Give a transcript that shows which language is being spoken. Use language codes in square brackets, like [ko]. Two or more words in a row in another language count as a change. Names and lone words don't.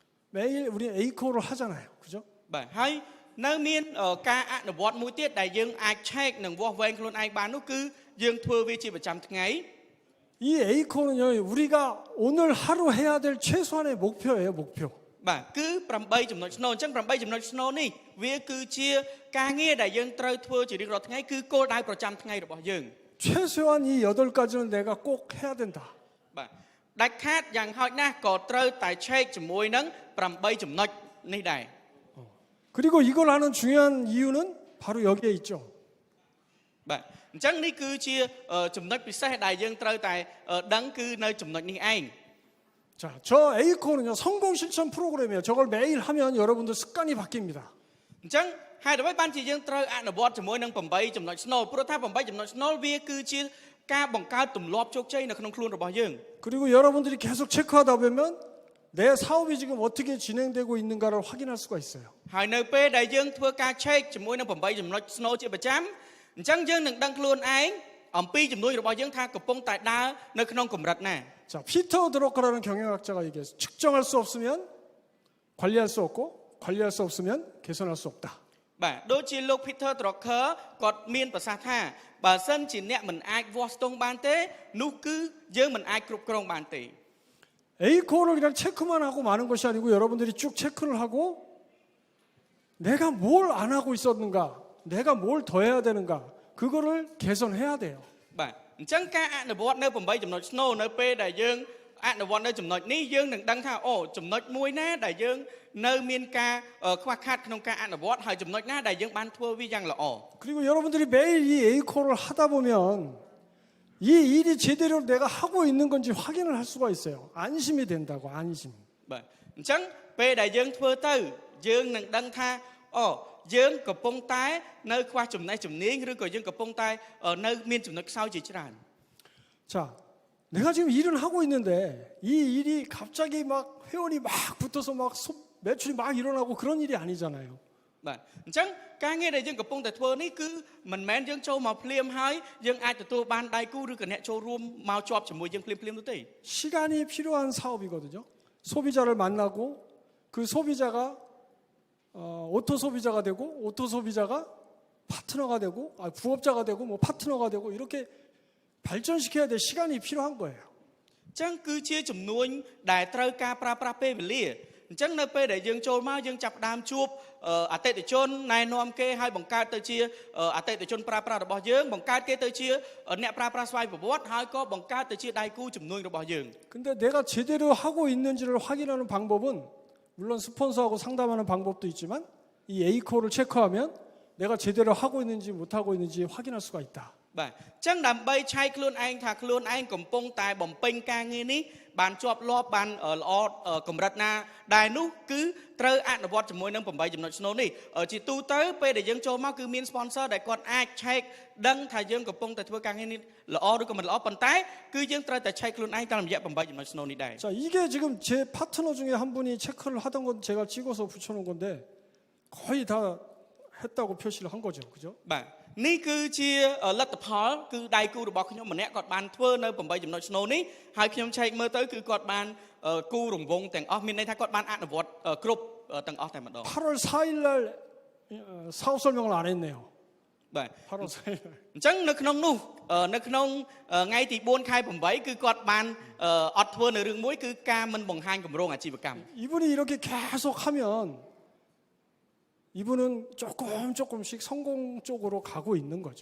[ko] 매일 우리 A코를 하잖아요. 그죠? [km] បាទហើយនៅមានការអនុវត្តមួយទៀតដែលយើងអាចឆែកនិងវាស់វែងខ្លួនឯងបាននោះគឺយើងធ្វើវាជាប្រចាំថ្ងៃ [ko] 이 A코는요, 우리가 오늘 하루 해야 될 최소한의 목표예요, 목표. [km] បាទគឺ8ចំណុចស្នូលអញ្ចឹង8ចំណុចស្នូលនេះវាគឺជាការងារដែលយើងត្រូវធ្វើជារៀងរាល់ថ្ងៃគឺគោលដៅប្រចាំថ្ងៃរបស់យើង [ko] 최소한 이 8가지는 내가 꼭 해야 된다. [km] បាទដាច់ខាតយ៉ាងហោចណាស់ក៏ត្រូវតែឆែកជាមួយនឹង8ចំណុចនេះដែរ [ko] 그리고 이걸 하는 중요한 이유는 바로 여기에 있죠. [km] បាទអញ្ចឹងនេះគឺជាចំណុចពិសេសដែលយើងត្រូវតែដឹងគឺនៅចំណុចនេះឯង [ko] 자, 저 A코는요, 성공 실천 프로그램이에요. 저걸 매일 하면 여러분들 습관이 바뀝니다. [km] អញ្ចឹងហេតុអ្វីបានជាយើងត្រូវអនុវត្តជាមួយនឹង8ចំណុចស្នូលព្រោះថា8ចំណុចស្នូលវាគឺជាការបង្កើតទម្លាប់ជោគជ័យនៅក្នុងខ្លួនរបស់យើង [ko] 그리고 여러분들이 계속 체크하다 보면 내 사업이 지금 어떻게 진행되고 있는가를 확인할 수가 있어요. [km] ហើយនៅពេលដែលយើងធ្វើការឆែកជាមួយនឹង8ចំណុចស្នូលជាប្រចាំអញ្ចឹងយើងនឹងដឹងខ្លួនឯងអំពីចំនួនរបស់យើងថាកំពុងតែដើរនៅក្នុងកម្រិតណា [ko] 자, 피터 드러커라는 경영학자가 얘기했어요. 측정할 수 없으면 관리할 수 없고 관리할 수 없으면 개선할 수 없다. [km] បាទដូចជាលោក Peter Drucker គាត់មានប្រសាសន៍ថាបើសិនជាអ្នកមិនអាចវាស់ស្ទង់បានទេនោះគឺយើងមិនអាចគ្រប់គ្រងបានទេ [ko] A코를 그냥 체크만 하고 마는 것이 아니고 여러분들이 쭉 체크를 하고 내가 뭘 안 하고 있었는가, 내가 뭘 더 해야 되는가, 그거를 개선해야 돼요. [km] បាទអញ្ចឹងការអនុវត្តនៅ8ចំណុចស្នូលនៅពេលដែលយើងអនុវត្តនៅចំណុចនេះយើងនឹងដឹងថាអូចំណុចមួយណាដែលយើងនៅមានការខ្វះខាតក្នុងការអនុវត្តហើយចំណុចណាដែលយើងបានធ្វើវាយ៉ាងល្អ [ko] 그리고 여러분들이 매일 이 A코를 하다 보면 이 일이 제대로 내가 하고 있는 건지 확인을 할 수가 있어요. 안심이 된다고, 안심. [km] បាទអញ្ចឹងពេលដែលយើងធ្វើទៅយើងនឹងដឹងថាអូយើងកំពុងតែនៅខ្វះចំណេះជំនាញឬក៏យើងកំពុងតែនៅមានចំណុចខ្សោយជាច្រើន [ko] 자, 내가 지금 일을 하고 있는데 이 일이 갑자기 막 회원이 막 붙어서 막 매출이 막 일어나고 그런 일이 아니잖아요. [km] បាទអញ្ចឹងការងារដែលយើងកំពុងតែធ្វើនេះគឺមិនមែនយើងចូលមកភ្លាមហើយយើងអាចទទួលបានដៃគូឬក៏អ្នកចូលរួមមកជាប់ជាមួយយើងភ្លាមនោះទេ [ko] 시간이 필요한 사업이거든요. 소비자를 만나고 그 소비자가 오토 소비자가 되고 오토 소비자가 파트너가 되고 부업자가 되고 뭐 파트너가 되고 이렇게 발전시켜야 될 시간이 필요한 거예요. [km] អញ្ចឹងគឺជាចំនួនដែលត្រូវការប្រើប្រាស់ពេលវេលាអញ្ចឹងនៅពេលដែលយើងចូលមកយើងចាប់ផ្ដើមជួបអតិថិជនណែនាំគេឲ្យបង្កើតទៅជាអតិថិជនប្រើប្រាស់របស់យើងបង្កើតគេទៅជាអ្នកប្រើប្រាស់ស្វ័យប្រវត្តិហើយក៏បង្កើតទៅជាដៃគូជំនួយរបស់យើង [ko] 근데 내가 제대로 하고 있는지를 확인하는 방법은 물론 스폰서하고 상담하는 방법도 있지만 이 A코를 체크하면 내가 제대로 하고 있는지 못하고 있는지 확인할 수가 있다. [km] បាទអញ្ចឹងដើម្បីឆែកខ្លួនឯងថាខ្លួនឯងកំពុងតែបំពេញការងារនេះបានជាប់លាប់បានល្អកម្រិតណាដែរនោះគឺត្រូវអនុវត្តជាមួយនឹង8ចំណុចស្នូលនេះជាទូទៅពេលដែលយើងចូលមកគឺមាន sponsor ដែលគាត់អាចឆែកដឹងថាយើងកំពុងតែធ្វើការងារនេះល្អឬក៏មិនល្អប៉ុន្តែគឺយើងត្រូវតែឆែកខ្លួនឯងតាមរយៈ8ចំណុចស្នូលនេះដែរ [ko] 자, 이게 지금 제 파트너 중에 한 분이 체크를 하던 건 제가 찍어서 붙여놓은 건데 거의 다 했다고 표시를 한 거죠, 그죠? [km] បាទនេះគឺជាលទ្ធផលគឺដៃគូរបស់ខ្ញុំម្នាក់គាត់បានធ្វើនៅ8ចំណុចស្នូលនេះហើយខ្ញុំឆែកមើលទៅគឺគាត់បានគូរង្វង់ទាំងអស់មានន័យថាគាត់បានអនុវត្តគ្រប់ទាំងអស់តែម្ដង [ko] 8월 4일 날 사업 설명을 안 했네요. [km] បាទ [ko] 8월 4일 날. [km] អញ្ចឹងនៅក្នុងនោះនៅក្នុងថ្ងៃទី4ខែ8គឺគាត់បានអត់ធ្វើនៅរឿងមួយគឺការមិនបង្ហាញគម្រោងអាជីវកម្ម [ko] 이분이 이렇게 계속 하면 이분은 조금씩 성공 쪽으로 가고 있는 거죠.